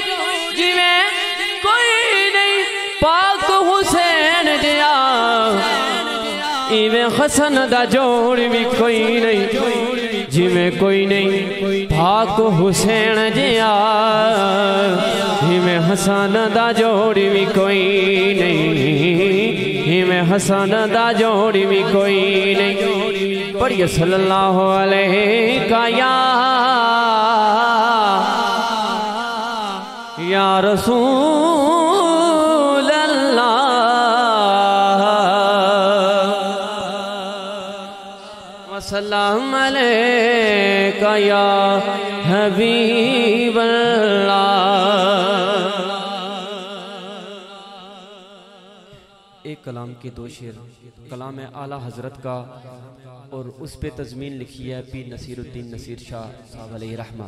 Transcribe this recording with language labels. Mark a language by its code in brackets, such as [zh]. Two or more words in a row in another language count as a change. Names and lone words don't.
[pa] جویں کوئی نہیں پاک حسین دیا، ایویں حسن دا جوڑی بھی کوئی نہیں. جمیں کوئی نہیں پاک حسین جیا، ہمیں حسن دا جوڑی بھی کوئی نہیں. ہمیں حسن دا جوڑی بھی کوئی نہیں. [ar] पढ़िए صلى الله عليه يا رسول الله وسلم عليك يا حبيب الله. [ur] ایک کلام کے 2 شعر، کلام ہے اعلیٰ حضرت کا اور اس پہ تضمین لکھی ہے پیر نصیر الدین نصیر شاہ صاحب علیہ رحمت.